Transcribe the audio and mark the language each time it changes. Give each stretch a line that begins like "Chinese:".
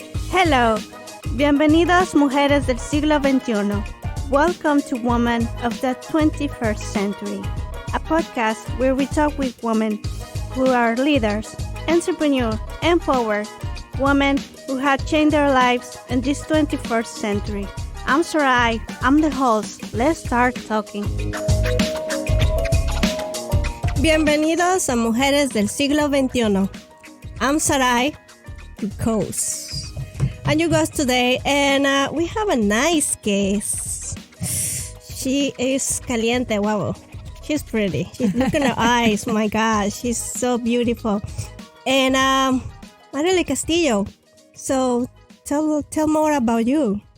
Spanish: Hello, bienvenidos mujeres del siglo XXI.
English: Welcome to Women of the 21st Century, a podcast where we talk with women who are leaders, entrepreneurs, empowered women who have changed their lives in this 21st century. I'm Sarai, I'm the host. Let's start talking.
Spanish: Bienvenidos a Mujeres del siglo XXI.
English: I'm Sarai, your host. And you guys today, and we have a nice guest. She is caliente, wow. She's pretty. Look at her eyes, my God, she's so beautiful. And Marilyn Castillo. So tell more about you.